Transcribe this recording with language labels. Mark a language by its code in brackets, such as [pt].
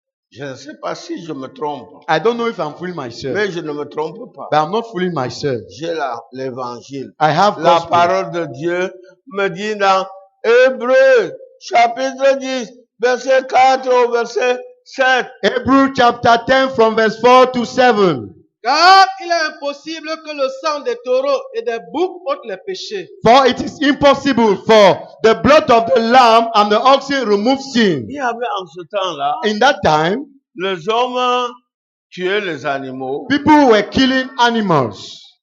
[fr] Je ne sais pas si je me trompe, [en] I don't know if I'm fooling myself, [fr] mais je ne me trompe pas. [en] but I'm not fooling myself. [fr] J'ai l'évangile. [en] I have [fr] La [en] gospel. [fr] parole de Dieu me dit dans Hébreux, chapitre 10, verset 4 au verset 7. [en] Hebrew chapter 10 from verse 4 to 7. [fr] car il est impossible que le sang des taureaux et des boucs ôte les péchés. [en] For it is impossible for the blood of the lamb and the oxen remove sin. [fr] Il y avait en ce temps-là, [en] In that time, [fr] les hommes tuaient les animaux, [en] people were killing animals,